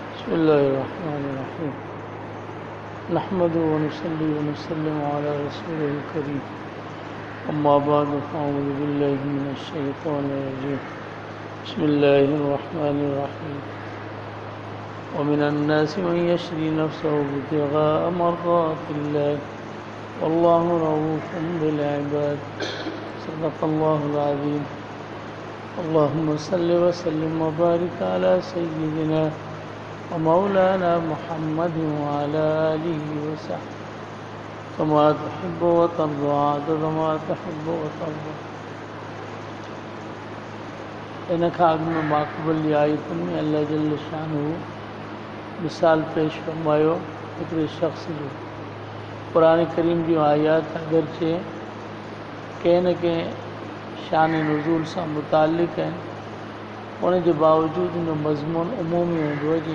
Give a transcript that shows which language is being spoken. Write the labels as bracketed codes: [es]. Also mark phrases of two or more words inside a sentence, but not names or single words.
[ar] بسم الله الرحمن الرحيم نحمده و نصلي و نسلم على رسوله الكريم أما بعد فأعوذ بالله من الشيطان الرجيم بسم الله الرحمن الرحيم و من الناس من يشري نفسه ابتغاء مرضات الله والله رؤوف بالعباد صدق الله العظيم. اللهم صل و سلم و بارك على سيدنا و مولانا محمد و على آله و صحبه كما تحب و ترضى عدد ما تحب و ترضى. [sd] इन खां अॻु में माक़बूल जी आयतुनि में अल्लाह [ar] جل شأنه [sd] मिसाल पेश फरमायो हिकिड़े शख़्स जो। क़ुरान करीम जूं आयात अगरचे कंहिं न कंहिं शान नुज़ूल सां मुतालिक़ आहिनि, उन जे बावजूदि उन जो मज़मून उमूमी हूंदो आहे।